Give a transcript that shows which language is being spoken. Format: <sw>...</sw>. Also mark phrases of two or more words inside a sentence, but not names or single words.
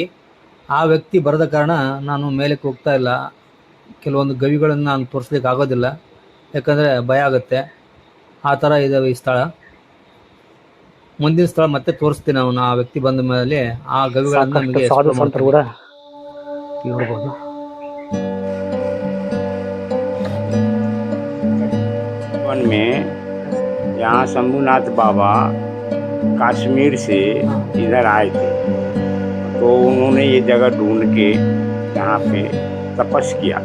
<kn>ಆ ವ್ಯಕ್ತಿ ಬರದ ಕಾರಣ ನಾನು ಮೇಲಕ್ಕೆ ಹೋಗ್ತಾ ಇಲ್ಲ. ಕೆಲವೊಂದು ಗವಿಗಳನ್ನು ನಾನು ತೋರಿಸ್ಲಿಕ್ಕೆ ಆಗೋದಿಲ್ಲ, ಯಾಕಂದರೆ ಭಯ ಆಗುತ್ತೆ. ಆ ಥರ ಇದ್ದಾವೆ ಈ ಸ್ಥಳ. ಮುಂದಿನ ಸ್ಥಳ ಮತ್ತೆ ತೋರಿಸ್ತೀನಿ ನಾವು. ಆ ವ್ಯಕ್ತಿ ಬಂದ ಮೇಲೆ ಆ ಗವಿಗಳನ್ನು ನಮಗೆ ಕೂಡ ನೋಡ್ಬೋದು.</kn> <hi>में यहाँ शंभुनाथ बाबा कश्मीर से इधर आए थे, तो उन्होंने ये जगह ढूंढ के यहाँ पे तपस किया।</hi>